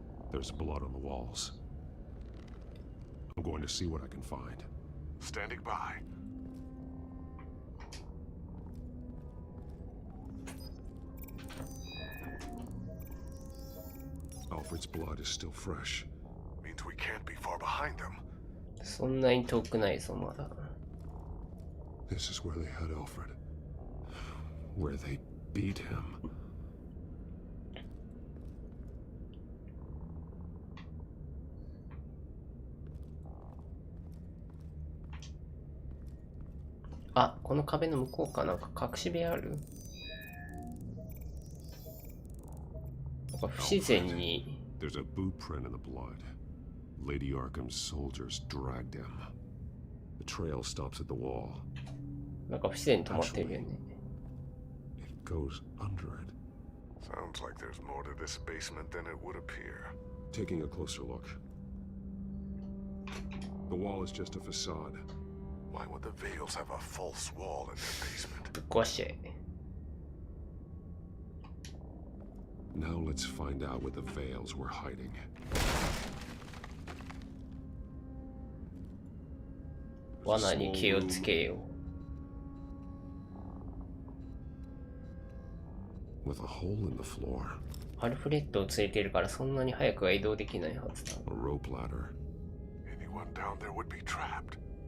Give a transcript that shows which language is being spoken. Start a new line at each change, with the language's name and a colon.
English: There's blood on the walls. I'm going to see what I can find. Standing by. Alfred's blood is still fresh. Means we can't be far behind them.
Japanese: そんなに遠くないぞ、まだ。
English: This is where they had Alfred. Where they beat him.
Japanese: Ah, この壁の向こうかなんか隠し部屋ある？なんか不自然に
English: There's a boot print in the blood. Lady Arkham's soldiers dragged him. The trail stops at the wall.
Japanese: なんか不自然に止まってるよね。
English: It goes under it. Sounds like there's more to this basement than it would appear. Taking a closer look. The wall is just a facade. Why would the Veils have a false wall in their basement?
Japanese: ぶっ壊しちゃえ。
English: Now let's find out where the Veils were hiding.
Japanese: 罠に気をつけよう。
English: With a hole in the floor.
Japanese: アルフレッドを連れているからそんなに早くは移動できないはずだ。
English: A rope ladder. Anyone down there would be trapped.